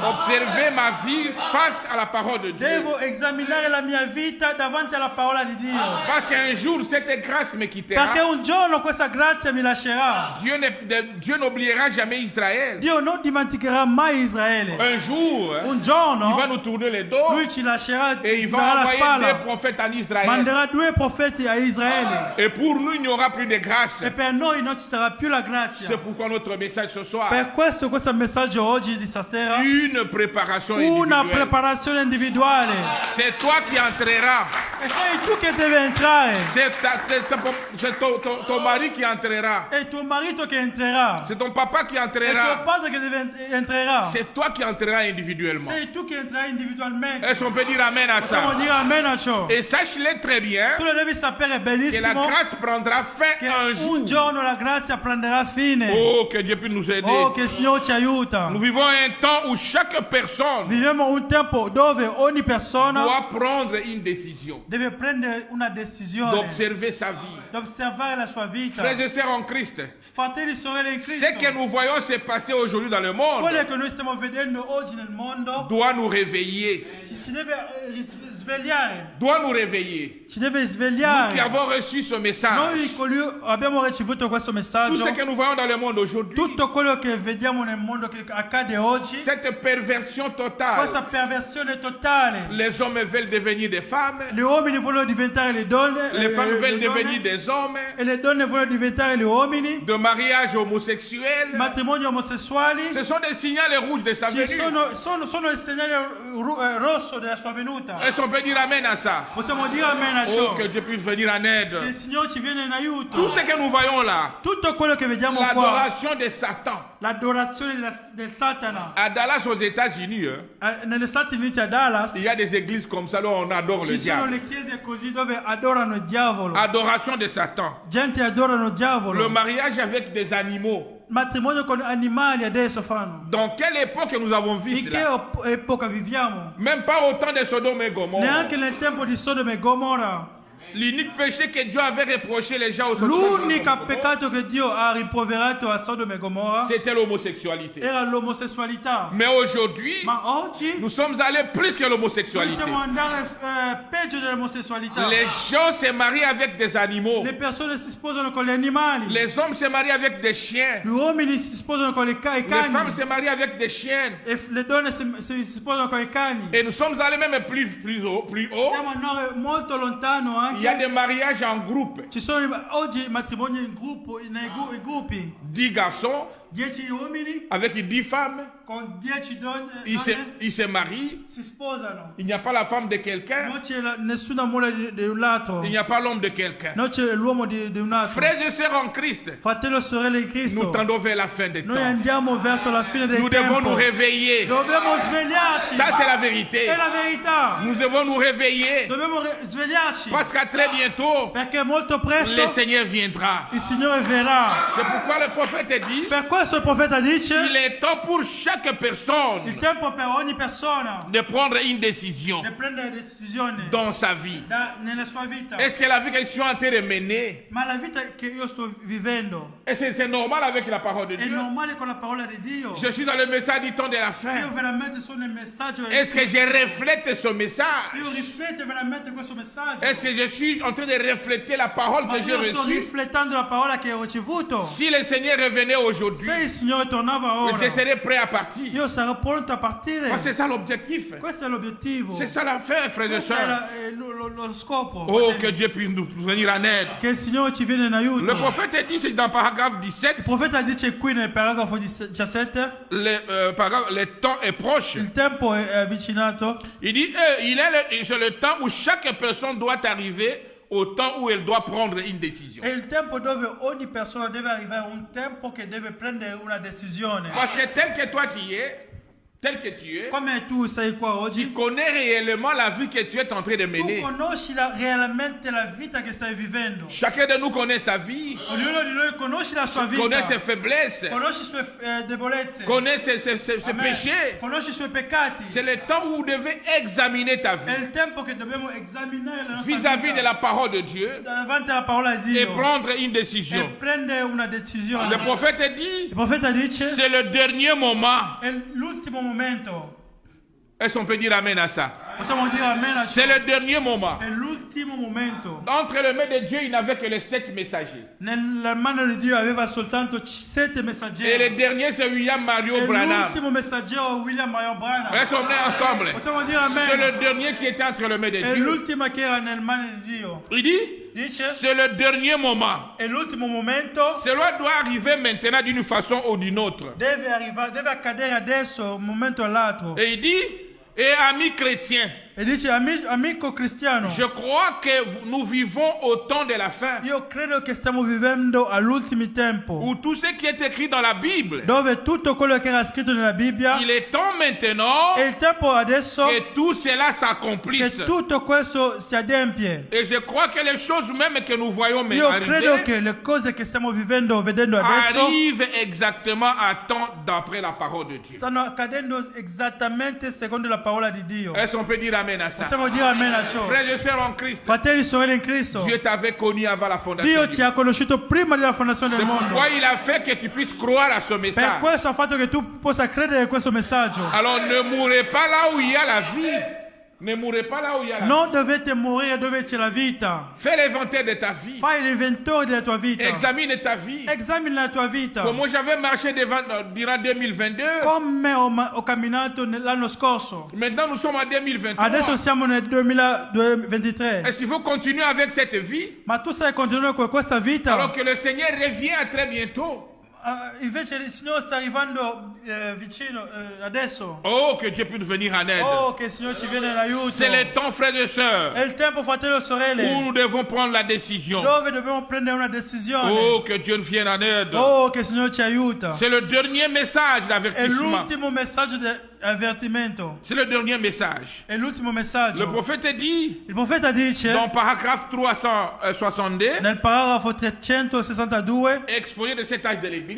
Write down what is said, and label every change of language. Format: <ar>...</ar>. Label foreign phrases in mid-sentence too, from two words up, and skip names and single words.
<fr>Observer ma vie face à la parole de Dieu.</fr> <it>Devo esaminare la mia vita davanti alla parola di Dio.</it> <fr>Parce qu'un jour, cette grâce me quittera.</fr> <it>Perché un giorno questa grazia mi lascerà.</it> <fr>Dieu n'oubliera jamais Israël.</fr> <it>Dio non dimenticherà mai Israele.</it> <fr>Un jour,</fr> <it>Un</it> <fr>il</fr> <it>giorno</it> <fr>va nous tourner les dos</fr> <it>lui ci lascerà,</it> <fr>et il</fr> <it>darà</it> <fr>va</fr> <it>la</it> <fr>envoyer</fr> <it>spalla.</it> <fr>des prophètes en Israël.</fr> <it>Manderà 2 profeti a Israele.</it> <fr>Et pour nous, il n'y aura plus de grâce.</fr> <it>E per noi non ci sarà più la</it> <fr>C'est</fr> <it>grazia.</it> <fr>pourquoi notre message ce soir,</fr> <it>Per questo messaggio oggi di stasera,</it> <fr>une préparation</fr> <it>una</it> <fr>individuelle.</fr> <it>preparazione individuale.</it> <fr>C'est toi qui entreras.</fr> <it>E sei tu che devi entrare.</it> <fr>C'est ton mari qui entrera.</fr> <it>È tuo marito che entrerà.</it> <fr>C'est ton papa qui</fr> <it>È tuo</it> <fr>entrera.</fr> <it>padre che entrerà.</it> <fr>C'est toi qui entreras individuellement.</fr> <it>Sei tu che entrerai individualmente.</it> <fr>Est-ce qu'on peut dire amen à</fr> <it>Possiamo</it> <fr>ça?</fr> <it>dire amen a ciò.</it> <fr>Et sache-le très bien</fr> <it>Tu lo devi sapere</it> <fr>que la</fr> <it>benissimo</it> <fr>grâce prendra fin</fr> <it>che</it> <fr>un jour.</fr> <it>un giorno la grazia prenderà fine.</it> <fr>Oh, que Dieu puisse nous aider.</fr> <it>Oh, che il Signore ci aiuta.</it> <fr>Nous vivons un temps où chaque personne</fr> <it>Viviamo un tempo dove ogni persona</it> <fr>doit prendre une décision,</fr> <it>deve prendere una decisione,</it> <fr>d'observer sa vie.</fr> <it>di osservare la sua vita.</it> <fr>Frères et sœurs en Christ,</fr> <it>Fratelli e sorelle in</it> <fr>ce que</fr> <it>Cristo,</it> <fr>nous voyons se passer aujourd'hui dans le monde</fr> <it>quello che noi stiamo vedendo oggi nel mondo</it> <fr>doit nous réveiller.</fr> <it>ci deve svegliare.</it> <fr>Doit nous réveiller.</fr> <it>Ci deve</it> <fr>Nous qui</fr> <it>svegliare.</it> <fr>avons reçu ce message,</fr> <it>Noi abbiamo ricevuto questo</it> <fr>tout</fr> <it>messaggio.</it> <fr>ce que nous voyons dans le monde aujourd'hui,</fr> <it>Tutto quello che vediamo nel mondo che accade oggi,</it> <fr>cette perversion totale,</fr> <it>questa perversione totale.</it> <fr>les hommes veulent devenir des femmes,</fr> <it>Gli uomini vogliono diventare le donne,</it> <fr>les femmes veulent</fr> <it>le donne,</it> <fr>devenir des hommes,</fr> <it>e le donne vogliono diventare gli uomini,</it> <fr>de mariage homosexuel.</fr> <it>matrimoni omosessuali.</it> <fr>Ce sont des signaux rouges de sa</fr> <it>Ci</it> <fr>venue.</fr> <it>sono il segnale rosso della sua venuta.</it> <fr>Est-ce qu'on peut dire amen à ça?</fr> <it>Possiamo dire amen a</it> <fr>Oh,</fr> <it>ciò.</it> <fr>que Dieu puisse venir en</fr> <it>Che il</it> <fr>aide.</fr> <it>Signore ci viene in aiuto.</it> <fr>Tout ce que nous voyons là,</fr> <it>Tutto quello che vediamo qua,</it> <fr>l'adoration de Satan.</fr> <it>l'adorazione del Satana.</it> <fr>À Dallas, aux États-Unis,</fr> <it>Negli Stati Uniti, a Dallas,</it> <fr>il y a des églises comme ça où on adore le</fr> <it>ci sono</it> <fr>diable.</fr> <it>le chiese così dove adorano il diavolo.</it> <fr>Adoration de Satan.</fr> <it>Gente adorano il</it> <fr>Le</fr> <it>diavolo.</it> <fr>mariage avec des animaux.</fr> <it>Matrimonio con animali adesso fanno.</it> <fr>Dans quelle époque nous avons vu</fr> <it>In che</it> <fr>cela?</fr> <it>epoca viviamo?</it> <fr>Même pas au temps de Sodome et Gomorrhe.</fr> <it>Neanche nel tempo di Sodoma e Gomorra.</it> <fr>L'unique péché que Dieu avait reproché les gens aux</fr> <it>L'unico peccato che Dio ha rimproverato a Sodoma e Gomorra</it> <fr>c'était l'homosexualité.</fr> <it>era l'omosessualità.</it> <fr>Mais aujourd'hui,</fr> <it>Ma oggi</it> <fr>nous sommes allés plus que l'homosexualité.</fr> <it>possiamo andare peggio dell'omosessualità.</it> <fr>Les gens se marient avec des animaux.</fr> <it>Le persone si sposano con gli animali.</it> <fr>Les hommes se marient avec des chiens.</fr> <it>Gli uomini si sposano con i</it> <fr>Les</fr> <it>cani.</it> <fr>femmes se marient avec des chiens.</fr> <it>E le donne si sposano con i cani.</it> <fr>Et nous sommes allés même plus haut.</fr> <it>Siamo andati molto lontano</it> <fr>Il y a</fr> <it>anche.</it> <fr>des mariages en groupe.</fr> <it>Ci sono oggi matrimoni in gruppo, nei gruppi.</it> <fr>10 garçons</fr> <it>10 uomini</it> <fr>avec 10 femmes.</fr> <it>con 10 donne,</it> <fr>Ils se marient.</fr> <it>si sposano.</it> <fr>Il n'y a pas la femme de quelqu'un.</fr> <it>Non c'è nessuna moglie di un lato.</it> <fr>Il n'y a pas l'homme de quelqu'un.</fr> <it>Non c'è l'uomo di un altro.</it> <fr>Frères et sœurs en Christ,</fr> <it>Fratello e sorelle di Cristo.</it> <fr>nous tendons vers la fin des</fr> <it>Noi</it> <fr>temps.</fr> <it>andiamo verso la fine del</it> <fr>Nous devons</fr> <it>tempo.</it> <fr>nous réveiller.</fr> <it>Dobbiamo svegliarci.</it> <fr>Ça, c'est la vérité.</fr> <it>È la verità.</it> <fr>Nous devons nous réveiller.</fr> <it>Dobbiamo svegliarci.</it> <fr>Parce qu'à très bientôt,</fr> <it>Perché molto presto</it> <fr>le Seigneur viendra.</fr> <it>il Signore verrà.</it> <fr>C'est pourquoi le prophète dit,</fr> <it>Per questo il profeta dice:</it> <fr>il est temps pour chaque personne</fr> <it>il tempo per ogni persona</it> <fr>de prendre une décision</fr> <it>di prendere decisioni</it> <fr>dans sa vie.</fr> <it>nella sua vita.</it> <fr>Est-ce que la vie que je suis en train de mener,</fr> <it>Ma la vita che io sto vivendo</it> <fr>est-ce que c'est normal avec la parole de</fr> <it>è</it> <fr>Dieu?</fr> <it>normale con la parola di Dio?</it> <fr>Je suis dans le message du temps de la fin.</fr> <it>Io veramente sono nel messaggio.</it> <fr>Est-ce que je reflète ce message?</fr> <it>Io rifletto veramente questo messaggio.</it> <fr>Est-ce que je suis en train de refléter la parole</fr> <it>Ma</it> <fr>que j'ai</fr> <it>io sto</it> <fr>reçue?</fr> <it>riflettendo la parola che ho ricevuto.</it> <fr>Si le Seigneur revenait aujourd'hui,</fr> <it>Se il Signore tornava ora,</it> <fr>je serais prêt à partir.</fr> <it>io sarò pronto a partire.</it> <fr>Parce que c'est ça l'objectif.</fr> <it>Questo è l'obiettivo.</it> <fr>C'est ça la fin, frères et</fr> <it>Questo è</it> <fr>sœurs.</fr> <it>lo scopo.</it> <fr>Oh, que Dieu puisse nous venir en aide.</fr> <it>Che il Signore ci viene in aiuto.</it> <fr>Le prophète dit, c'est dans le paragraphe 17,</fr> <it>Il profeta dice qui nel paragrafo 17:</it> <fr>le temps est proche.</fr> <it>il tempo è avvicinato.</it> <fr>Il dit, c'est le temps où chaque personne doit arriver au temps où elle doit prendre une décision.</fr> <it>È il tempo dove ogni persona deve arrivare a un tempo che deve prendere una decisione.</it> <fr>Parce que tel que toi tu es, tel que tu es,</fr> <it>Come tu sei qua</it> <fr>tu</fr> <it>oggi,</it> <fr>connais réellement la vie que tu es en train de</fr> <it>tu</it> <fr>mener.</fr> <it>conosci realmente la vita che stai vivendo.</it> <fr>Chacun de nous connaît sa vie,</fr> <it>Ognuno di noi conosce la sua vita.</it> <fr>connaît ses faiblesses,</fr> <it>Conosci le sue debolezze.</it> <fr>connaît ses</fr> <it>Amen.</it> <fr>péchés.</fr> <it>Conosci i suoi peccati.</it> <fr>C'est le temps où vous devez examiner ta</fr> <it>È</it> <fr>vie</fr> <it>il tempo che dobbiamo esaminare la nostra</it> <fr>vis-à-vis de</fr> <it>vita</it> <fr>la parole de Dieu</fr> <it>davanti alla parola di</it> <fr>et</fr> <it>Dio</it> <fr>prendre une</fr> <it>e</it> <fr>décision.</fr> <it>prendere una decisione.</it> <fr>Le prophète dit,</fr> <it>Il profeta dice:</it> <fr>c'est le dernier moment.</fr> <it>è l'ultimo momento.</it> <fr>Est-ce qu'on peut dire amen à ça?</fr> <it>Possiamo dire amen a ciò.</it> <fr>C'est le dernier moment.</fr> <it>È l'ultimo momento.</it> <fr>Entre les mains de Dieu, il n'avait que les 7 messagers.</fr> <it>Nella mano di Dio aveva soltanto 7</it> <fr>Et</fr> <it>messaggeri.</it> <fr>le dernier, c'est William Mario</fr> <it>E</it> <fr>Branham.</fr> <it>l'ultimo messaggero William Marion Branham.</it> <fr>Elles sont nées ensemble.</fr> <it>Possiamo dire</it> <fr>C'est</fr> <it>amen.</it> <fr>le dernier qui était entre les mains de</fr> <it>È</it> <fr>Dieu.</fr> <it>l'ultima che era nel mano di Dio.</it> <fr>Il dit,</fr> <it>Dice:</it> <fr>c'est le dernier moment.</fr> <it>è l'ultimo momento.</it> <fr>Cela doit arriver maintenant d'une façon ou d'une autre.</fr> <it>Deve arrivare, deve accadere adesso, un momento all'altro.</it> <fr>Et il dit, et amis chrétiens,</fr> <it>E dice: amico cristiano,</it> <fr>je crois que nous vivons au temps de la fin,</fr> <it>io credo che stiamo vivendo all'ultimo tempo,</it> <fr>où tout ce qui est écrit dans la Bible,</fr> <it>dove tutto quello che era scritto nella Bibbia,</it> <fr>il est temps maintenant</fr> <it>è il tempo adesso</it> <fr>que tout cela s'accomplisse.</fr> <it>che tutto questo si adempie.</it> <fr>Et je crois que les choses même que nous voyons</fr> <it>Io credo</it> <fr>arriver</fr> <it>che le cose che stiamo vedendo adesso</it> <fr>arrivent exactement à temps d'après la parole de Dieu.</fr> <it>stanno accadendo esattamente secondo la parola di Dio.</it> <fr>Est-ce qu'on peut dire amen à ça?</fr> <it>Possiamo dire amen a ciò.</it> <fr>Frères et sœurs en Christ,</fr> <it>Fratelli e sorelle in Cristo,</it> <fr>Dieu t'avait connu avant la fondation</fr> <it>Dio</it> <fr>du</fr> <it>ci</it> <fr>monde.</fr> <it>ha conosciuto prima della fondazione del</it> <fr>C'est</fr> <it>mondo.</it> <fr>pourquoi il a fait que tu puisses croire à ce</fr> <it>Per</it> <fr>message.</fr> <it>questo ha fatto che tu possa credere in questo messaggio.</it> <fr>Alors ne mourrez pas là où il y a la vie. Ne mourrez pas là où il y a la vie.</fr> <it>Non dovete morire dove c'è la vita.</it> <fr>Fais l'inventaire de ta vie.</fr> <it>Fai l'inventario della tua vita.</it> <fr>Examine ta vie.</fr> <it>Esamina la tua vita.</it> <fr>Comment j'avais marché durant 2022.</fr> <it>Come ho camminato l'anno scorso.</it> <fr>Maintenant nous sommes en 2023.</fr> <it>Adesso siamo nel 2023.</it> <fr>Est-ce qu'il faut continuer avec cette vie?</fr> <it>Ma tu sai continuare con questa vita?</it> <fr>Alors que le Seigneur revient à très bientôt.</fr> <it>Invece il Signore sta arrivando vicino adesso.</it> <fr>Oh, que Dieu puisse nous venir en aide.</fr> <it>Oh, che il Signore ci viene in aiuto.</it> <fr>C'est le temps, frères et sœurs,</fr> <it>È il tempo, fratello e</it> <fr>où</fr> <it>sorelle,</it> <fr>nous devons prendre la décision.</fr> <it>dove dobbiamo prendere una decisione.</it> <fr>Oh, que Dieu nous vienne en aide.</fr> <it>Oh, che il Signore ci aiuta.</it> <fr>C'est le dernier message</fr> <it>È</it> <fr>d'avertissement.</fr> <it>l'ultimo messaggio avvertimento.</it> <fr>C'est le dernier message.</fr> <it>E l'ultimo messaggio.</it> <fr>Le prophète dit,</fr> <it>Il profeta dice,</it> <fr>dans paragraphe 362,</fr> <it>nel paragrafo 362,</it> <fr>exposé de cet âge de l'Église,</fr>